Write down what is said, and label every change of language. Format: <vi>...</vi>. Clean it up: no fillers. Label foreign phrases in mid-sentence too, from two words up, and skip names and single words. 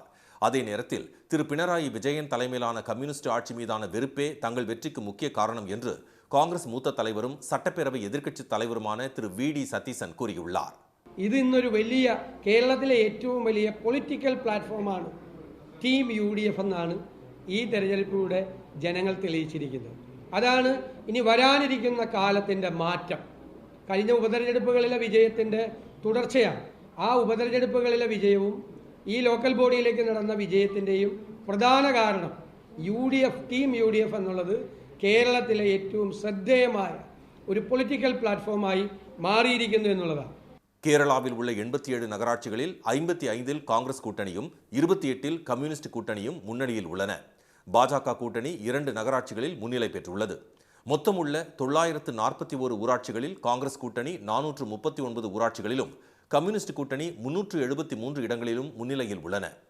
<ta>அதே நேரத்தில் திரு பினராயி விஜயன் தலைமையிலான கம்யூனிஸ்ட் ஆட்சி மீதான வெறுப்பே தங்கள் வெற்றிக்கு முக்கிய காரணம் என்று காங்கிரஸ் மூத்த தலைவரும் சட்டப்பேரவை எதிர்க்கட்சி தலைவருமான திரு வி.டி. സതീശൻ கூறியுள்ளார்.</ta> <ml>ഇത് ഇന്നൊരു വലിയ കേരളത്തിലെ ഏറ്റവും വലിയ</ml> <en>political platform</en> <ml>ടീം UDF എന്നാണ് ഈ തെരഞ്ഞെടുപ്പിലൂടെ ജനങ്ങൾ തെളിയിച്ചിരിക്കുന്നത്. അതാണ് ഇനി വരാനിരിക്കുന്ന കാലത്തിൻ്റെ മാറ്റം. കഴിഞ്ഞ ഉപതെരഞ്ഞെടുപ്പുകളിലെ വിജയത്തിൻ്റെ തുടർച്ചയാണ്. ആ ഉപതെരഞ്ഞെടുപ്പുകളിലെ വിജയവും ഈ</ml> <en>local body</en> <ml>നടന്ന വിജയത്തിൻ്റെയും പ്രധാന കാരണം ടീം UDF എന്നുള്ളത് കേരളത്തിലെ ഏറ്റവും ശ്രദ്ധേയമായ ഒരു</ml> <en>political platform</en> <ml>മാറിയിരിക്കുന്നു എന്നുള്ളതാണ്.</ml> <ta>கேரளாவில் உள்ள 87 நகராட்சிகளில் 55இல் காங்கிரஸ் கூட்டணியும் 28இல் கம்யூனிஸ்ட் கூட்டணியும் முன்னணியில் உள்ளன. பாஜக கூட்டணி 2 நகராட்சிகளில் முன்னிலை பெற்றுள்ளது. மொத்தம் உள்ள 941 ஊராட்சிகளில் காங்கிரஸ் கூட்டணி 439 ஊராட்சிகளிலும் கம்யூனிஸ்ட் கூட்டணி 373 இடங்களிலும் முன்னிலையில் உள்ளன.</ta>